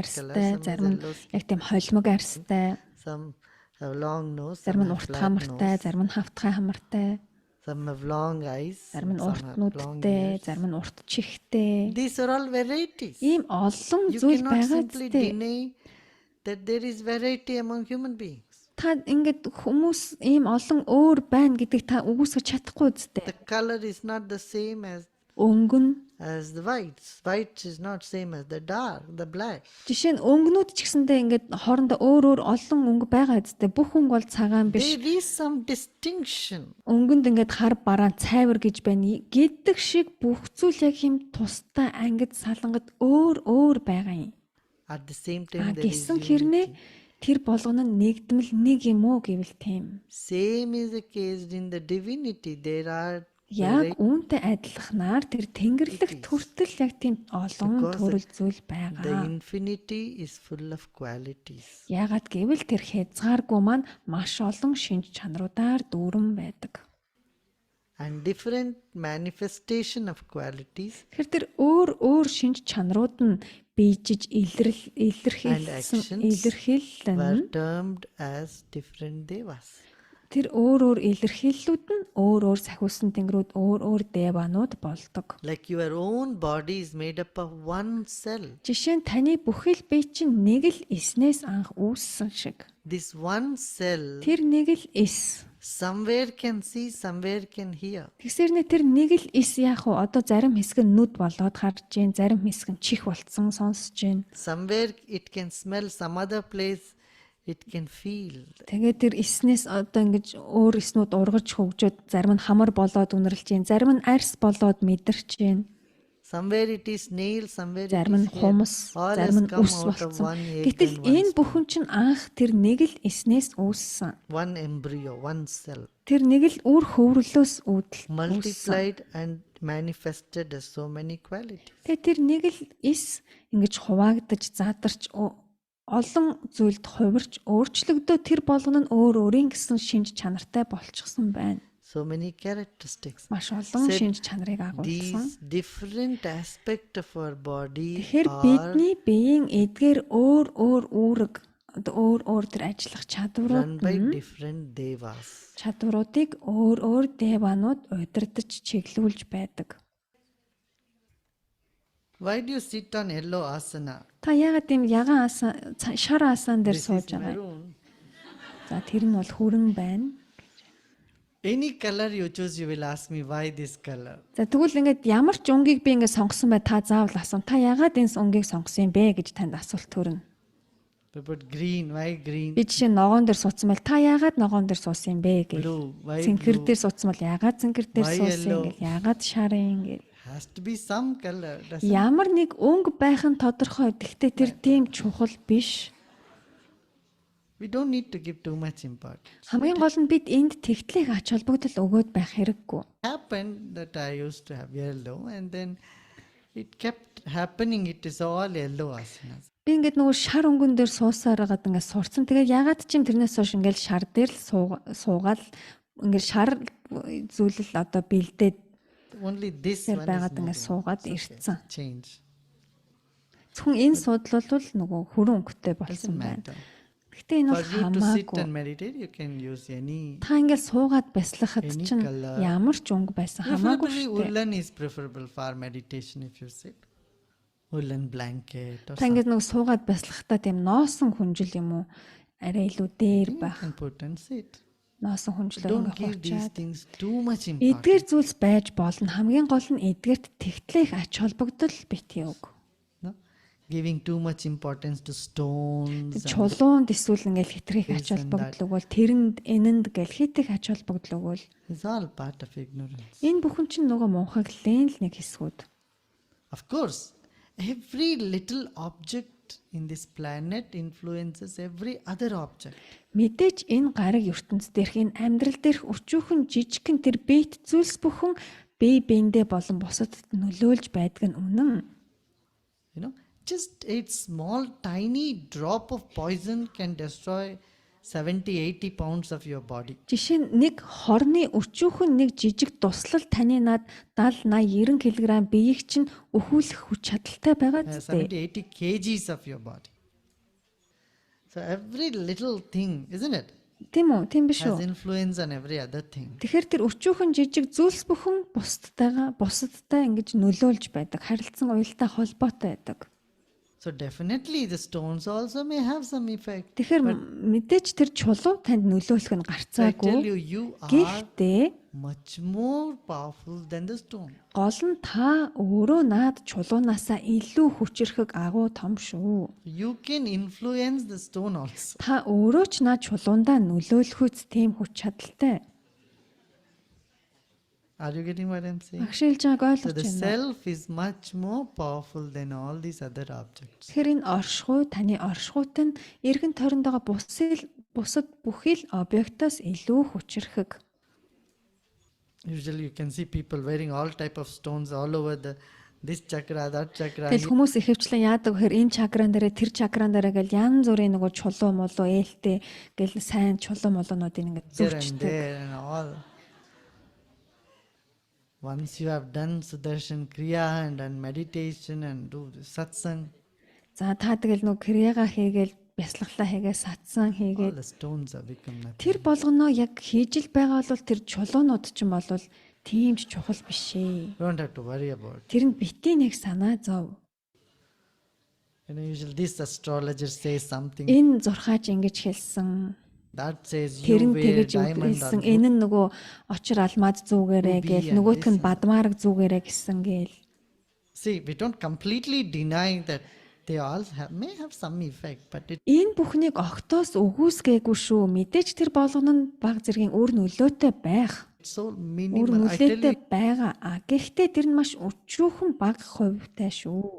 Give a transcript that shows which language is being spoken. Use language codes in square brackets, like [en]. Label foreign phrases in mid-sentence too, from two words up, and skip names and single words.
[en] mixed color, [mn] арьстай, [en] some has [mn] зарим нь [en] yellow skin, [mn] яг тийм холимог арьстай, [en] some have long nose, [mn] зарим [en] some [mn] нь [en] have [mn] урт [en] flat [mn] хамартай, [en] nose, [mn] зарим нь хавтгай хамартай, [en] some have long eyes, [mn] зарим нь [en] some [mn] урт [en] have long [mn] нүдтэй, [en] ears. [mn] зарим нь урт чихтэй. [en] These are all varieties. [mn] Ийм олон [en] You [mn] зүйл [en] cannot [mn] байгаа [en] simply [mn] зү. [en] deny that there is variety among human beings. [mn] Та ингээд хүмүүс ийм олон өөр байна гэдгийг та үгүйсгэж чадахгүй үстэй. [en] The color is not the same [mn] Өнгөн [en] as the whites. White is not same as the dark, the black. [mn] жишээ нь өнгнүүд ч гэсэндээ ингээд хоорондоо өөр олон өнгө байгаа үстэй. Бүх өнгө бол цагаан биш. [en] There is some distinction. [mn] Өнгөнд ингээд хар бараан цайвар гэж байна гэдэг шиг бүх зүйл яг юм тусдаа ангид салангад өөр байгаа юм. [en] At the same [mn] А [en] time, there is [mn] гисэн хэрнээ [en] unity. [mn] тэр болгоно нь нэгдмэл нэг юм уу гэвэл тийм. [en] Same is the case in the divinity. There are [mn] Яг үүнтэй адилханаар тэр Тэнгэрлэгт хүртэл яг тийм олон [en] Because [mn] төрөл зүйл [en] the [mn] байгаа. [en] infinity is full of qualities. [mn] Яагаад гэвэл тэр хязгааргүй маань маш олон шинж чанаруудаар дүүрэн байдаг. [en] And different manifestation of qualities [mn] Тэгэхээр тэр өөр шинж чанарууд нь бийжиж [en] actions [mn] илэрхийлэн [en] were termed as different devas. [mn] тэр өөр илэрхийллүүд нь өөр сахиусан тэнгэрүүд өөр деванууд болдог. [en] Like your own body is made up of one cell. [mn] Жишээ нь таны бүхэл бие чинь нэг л эснээс анх үүссэн шиг. [en] This one cell [mn] Тэр нэг л эс. [en] somewhere can see, somewhere can hear. [mn] Тэгсэрнэ тэр нэг л эс яах вэ? Одоо зарим хэсэг нь нүд болоод харж гин, зарим хэсэг нь чих болцсон сонсож гин. [en] Somewhere it can smell, some other place it can feel. [mn] Тэгээд тэр эснээс одоо ингэж өөр эснүүд ургаж хөгжөөд зарим нь хамар болоод үнэрлж гин, зарим нь арьс болоод мэдэрч гин. [en] Somewhere it is nail, somewhere it [mn] Зарим нь [en] is hair. [mn] хумс, [en] All [mn] зарим [en] has [mn] нь [en] come [mn] ус [en] out of [mn] болцсон. [en] one egg [mn] Гэтэл [en] and one [mn] энэ [en] sperm. [mn] бүхэн чинь анх тэр нэг л эснээс үүссэн. [en] One embryo, one cell, [mn] Тэр нэг л үр хөврөлөөс үүссэн. [en] multiplied and manifested as so many qualities. [mn] Тэгээ тэр нэг л эс ингэж хуваагдаж, задарч олон зүйлд хувирч өөрчлөгдөө тэр болгоно нь өөрийн гэсэн шинж чанартай болчихсон байна. [en] So many characteristics. [mn] Маш олон [en] Said [mn] шинж чанарыг агуулсан. [en] These different aspects of our body [mn] Тэгэхээр [en] are [mn] бидний биеийн эдгээр өөр үүрэг өөр тэр ажиллах [en] run by [mn] чадварууд [en] different devas. [mn] чадваруудыг өөр деванууд удирдах чиглүүлж байдаг. [en] Why do you sit on yellow asana? [mn] Та яагаад тийм ягаан шар аасан дээр [en] This [mn] сууж [en] is [mn] байгаа юм? [en] maroon. [mn] За тэр нь бол хүрэн байна. [en] Any color you choose, you will ask me why this color. [mn] За тэгвэл ингээд ямар ч өнгийг би ингээд сонгосон бай та заавал асуув. Та яагаад энэ өнгийг сонгосон юм бэ гэж танд асуулт төрнө. [en] To put green, why green? [mn] Би жишээ ногоон дээр суудсан бол та яагаад ногоон дээр суусан юм бэ гэх. [en] Blue, why [mn] Цэнхэр [en] blue? [mn] дээр суудсан бол яагаад цэнхэр дээр [en] Why [mn] суусан [en] yellow? [mn] гэл. Яагаад шарын гэл. [en] Has to be some color. Doesn't [mn] Ямар нэг өнгө байх нь тодорхой. Гэхдээ тэр тийм чухал биш. [en] We don't need to give too much importance. [mn] Хамгийн гол нь бид энд тэгтлэх ач холбогдол өгөөд байх хэрэггүй. [en] Happened that I used to have yellow, and then it kept happening. It is all yellow asanas. [mn] Би ингээд нөгөө шар өнгөн дээр суусаар хагаад ингээд сурцсан. Тэгээд ягаад ч юм тэрнээс хойш ингээд шар дээр л суугаад ингээд шар зүйлэл одоо бэлдээд [en] Only this [mn] тэр [en] one [mn] байгаад [en] is [mn] ингээд [en] moving. [mn] суугаад [en] It's okay. [mn] ирцэн. [en] Change. [mn] Зөвхөн энэ судал бол нөгөө хүрэн өнгөтэй [en] Doesn't [mn] болсон байна. [en] matter. [mn] Гэхдээ энэ бол [en] For you to sit [mn] хамаагүй. [en] and meditate, you can use any. [mn] Та ингээд суугаад бясалгахад [en] Any [mn] чинь [en] color. [mn] ямар ч өнгө байсан хамаагүй [en] Preferably [mn] шүү дээ. [en] woolen is preferable for meditation if you sit. Woolen blanket or [mn] Та [en] something. [mn] ингээд нөгөө суугаад бясалгахдаа тийм ноосон хүнжил юм уу? Арай илүү дээр [en] You [mn] байх. [en] can put and sit. [mn] Ноосон хүнжлээр [en] Don't [mn] ингээд [en] give these [mn] хуучаад. [en] things too much [mn] Эдгээр [en] importance. [mn] зүйлс байж болно. Хамгийн гол нь эдгээрт тэгтлэх ач холбогдол битгий үг. [en] No? Giving too much importance to stones. and- [mn] Чулуунд эсвэл ингээл хитрхийх ач [en] This and [mn] холбогдол өгвөл тэрэнд энэнд гэл хитэх ач холбогдол өгвөл [en] It's all part of ignorance. [mn] энэ бүхэн чинь нөгөө мунхаглалын л нэг хэсгүүд. [en] Of course, every little object in this planet influences every other object. [mn] Мэдээж энэ гариг ертөнц дээрх энэ амьдрал дээрх өчүүхэн жижигхэн тэр биет зүйлс бүхэн бие биендээ болон бусадд нөлөөлж байдаг нь үнэн. [en] You know, just a small tiny drop of poison can destroy 70-80 pounds of your body. [mn] Жишээ нь нэг хорны өчүүхэн нэг жижиг туслал таны над 70 80 90 кг биеийг чинь өхүүлэх хүч чадалтай байгаа зү. [en] 70-80 kgs of your body. So every little thing, isn't it, [mn] Тийм үү? Тийм биш [en] has [mn] үү? [en] influence on every other thing. [mn] Тэгэхээр тэр өчүүхэн жижиг зүйлс бүхэн бусадтай ингэж нөлөөлж байдаг. Харилцан уялдаа холбоотой байдаг. [en] So definitely the stones also may have some effect. [mn] Тэгэхээр мэдээж тэр чулуу танд нөлөөлөх нь [en] So I tell [mn] гарцаагүй. [en] you are [mn] Гэхдээ [en] much more powerful than the stone. [mn] гол нь та өөрөө наад чулуунаасаа илүү хүчрэхэг агуу том шүү. [en] You can influence the stone also. [mn] Та өөрөө ч наад чулуундаа нөлөөлөхөц тийм хүч чадалтай. [en] Are you getting what I'm saying? [mn] Агшилж байгааг [en] So [mn] ойлгож [en] the [mn] байна. [en] self is much more powerful than all these other objects. [mn] Тэгэхээр энэ оршихуй таны оршихуйт нь эргэн тойронд байгаа бусад бүхий л объектоос илүү хүчрэхэг. [en] Usually you can see people wearing all type of stones all over this chakra, that chakra. [mn] Тэгэл хүмүүс ихэвчлэн яадаг гэхээр энэ чакран дээрээ тэр чакран дээрээ гэл янз бүрийн нөгөө чулуу молоо ээлтэй гэл сайн чулуу молоонуудыг ингээд [en] Here and [mn] зүрчдэг. [en] there and all. Once you have done Sudarshan Kriya and done meditation and do the satsang, [mn] За та тэгэл нөгөө крияга хийгээл бясалгалаа хийгээ сатсан [en] all [mn] хийгээд [en] the stones have become nothing. [mn] тэр болгоноо яг хийж л байгаа бол тэр чулуунууд ч юм бол тийм ч чухал биш ээ. [en] You don't have to worry about it. [mn] Тэрэнд бити нэг санаа зов. [en] You know, usually this astrologer says something, [mn] Энэ зурхаач ингэж хэлсэн. [en] that says you [mn] Тэр нь [en] wear [mn] тэгэж [en] diamond [mn] хэлсэн. [en] on [mn] Энэ нь нөгөө очир алмаз зүгээрээ [en] Ruby [mn] гээл [en] and [mn] нөгөөх нь [en] this and- [mn] бадмаараг зүгээрээ гэсэн гээл. [en] See, we don't completely deny that they all may have some effect, but it [mn] Энэ бүхнийг огтоос үгүйсгээгүй шүү. Мэдээж тэр болгоно нь баг зэргийн өөр нөлөөтэй байх. [en] so [mn] Өөр [en] minimal. I tell [mn] нөлөөтэй [en] you, [mn] байгаа. Гэхдээ тэр нь маш өчүүхэн бага хувьтай шүү.